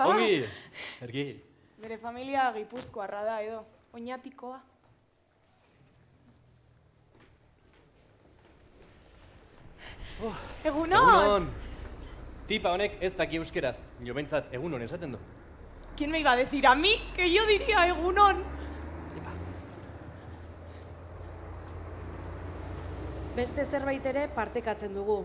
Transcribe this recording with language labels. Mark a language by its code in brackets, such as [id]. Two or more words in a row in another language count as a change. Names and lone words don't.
[eu] Ongi, ergi. Bere familia Gipuzkoarra da edo, oinatikoa. Egunon! Tipa honek ez daki euskeraz, jo behintzat egunon esaten du. [es] ¿Quién me iba a decir a mí que yo diría egunon? [eu] Beste zerbait ere partekatzen dugu.